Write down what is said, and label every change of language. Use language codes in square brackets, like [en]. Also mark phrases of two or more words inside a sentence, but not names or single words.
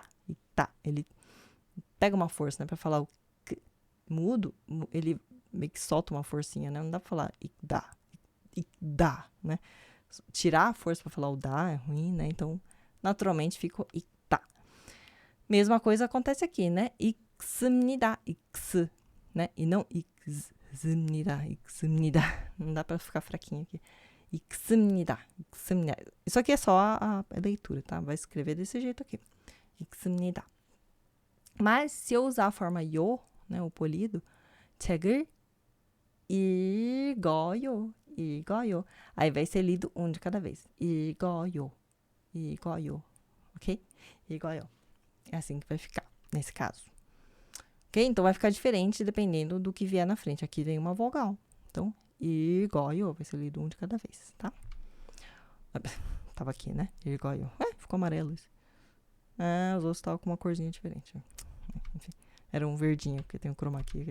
[pt] Ele pega uma força, né? Pra falar o k mudo, ele meio que solta uma forcinha, né? Não dá pra falar igda, né? Tirar a força pra falar o da é ruim, né? Então, naturalmente, ficou igda. Mesma coisa acontece aqui, né? [ko] 읽습니다. 익스, [pt] né? E não 읽습니다. Não dá pra ficar fraquinho aqui. [ko] 읽습니다. [pt] Isso aqui é só a leitura, tá? Vai escrever desse jeito aqui. 읽습니다. Mas se eu usar a forma 요, né, o polido, [ko] 책을 읽어요. [pt] Aí vai ser lido um de cada vez. [ko] 읽어요. Ok? 읽어요. [pt] É assim que vai ficar, nesse caso. Ok? Então, vai ficar diferente dependendo do que vier na frente. Aqui vem uma vogal. Então, 읽어요 vai ser lido um de cada vez, tá? Tava aqui, né? 읽어요. Ficou amarelo isso. Os outros estavam com uma corzinha diferente. Enfim, era um verdinho, porque tem um [en] chroma key.